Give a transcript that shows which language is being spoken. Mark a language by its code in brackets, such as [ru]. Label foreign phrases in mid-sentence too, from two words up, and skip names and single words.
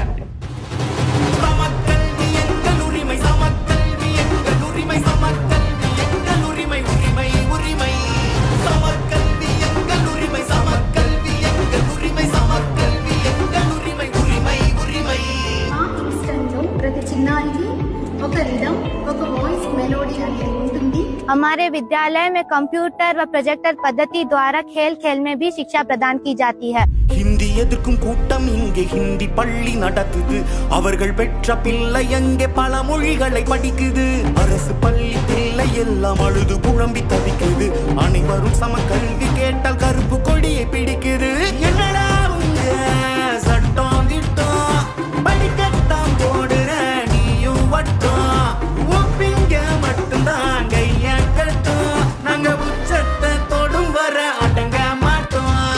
[ta] சமக்கல்வி எங்கள் உரிமை, சமக்கல்வி எங்கள் உரிமை, சமக்கல்வி எங்கள் உரிமை, உரிமை உரிமை. சமக்கல்வி எங்கள் உரிமை, சமக்கல்வி எங்கள் உரிமை, சமக்கல்வி எங்கள் உரிமை, உரிமை உரிமை. [hi] हमारे विद्यालय में कंप्यूटर व प्रोजेक्टर पद्धति द्वारा खेल खेल में भी शिक्षा प्रदान की जाती है. [ta] ஹிந்தி எதிர்க்கும் கூட்டம் இங்கே ஹிந்தி பள்ளி நடத்துது. அவர்கள் பெற்ற பிள்ளை எங்கே பல மொழிகளை படிக்குது. அரசு பள்ளி பிள்ளை எல்லாம் அழுது புழம்பி தவிக்குது. அனைவரும் சமக்கல்வி கேட்டால் கருப்பு கொடியை பிடிக்குது. என்னடா உங்க சட்டம் திட்டம், படிக்கத்தான் போடுற நீயும் வட்டம், ஒப்பிங்க மட்டும்தான் கைய கட்டும், நாங்க உச்சத்தை தொடும் வர அடங்க மாட்டோம்.